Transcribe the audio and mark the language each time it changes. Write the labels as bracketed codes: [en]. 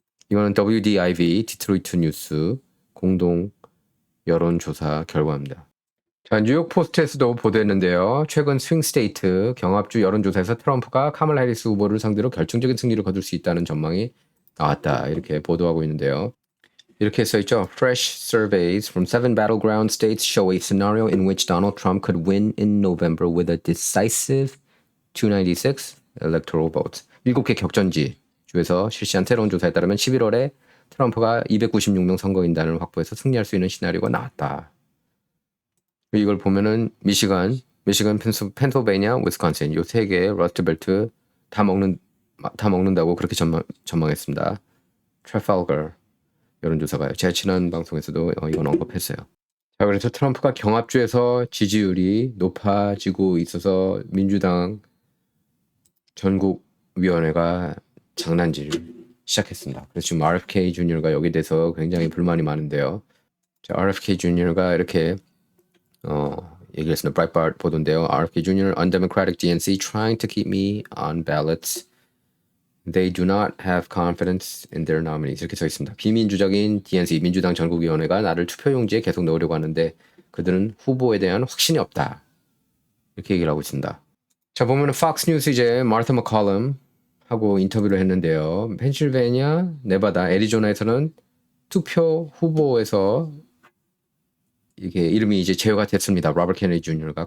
[ko] 이거는 WDIV 디트로이트 뉴스 공동 여론조사 결과입니다. 자, 뉴욕 포스트에서도 보도했는데요. 최근 스윙 스테이트 경합주 여론조사에서 트럼프가 카멀라 해리스 후보를 상대로 결정적인 승리를 거둘 수 있다는 전망이 나왔다. 이렇게 보도하고 있는데요. 이렇게 써있죠. [en] Fresh surveys from 7 battleground states show a scenario in which Donald Trump could win in November with a decisive 296 electoral votes. [ko] 7개 격전지 주에서 실시한 새로운 조사에 따르면 11월에 트럼프가 296명 선거인단을 확보해서 승리할 수 있는 시나리오가 나왔다. 이걸 보면은 미시간, 펜실베니아, 위스콘신 요 세 개의 러스트벨트 다 먹는다고 그렇게 전망했습니다. 트래팔거 여론조사가요. 제가 지난 방송에서도 이건 언급했어요. 자, 그래서 트럼프가 경합주에서 지지율이 높아지고 있어서 민주당 전국위원회가 장난질을 시작했습니다. 그래서 지금 RFK 주니어가 여기에 대해서 굉장히 불만이 많은데요. 자, RFK 주니어가 이렇게 얘기를 했습니다. 브라이트바트 보도인데요. [en] RFK Jr. undemocratic DNC trying to keep me on ballots. They do not have confidence in their nominees. [ko] 이렇게 써 있습니다. 비민주적인 DNC 민주당 전국위원회가 나를 투표용지에 계속 넣으려고 하는데 그들은 후보에 대한 확신이 없다. 이렇게 얘기를 하고 있습니다. 자, 보면은 Fox News 이제 마르타 맥컬럼 하고 인터뷰를 했는데요. 펜실베니아, 네바다, 애리조나에서는 투표 후보에서 이게 이름이 이제 제외가 됐습니다. 로버트 케네디 주니어가.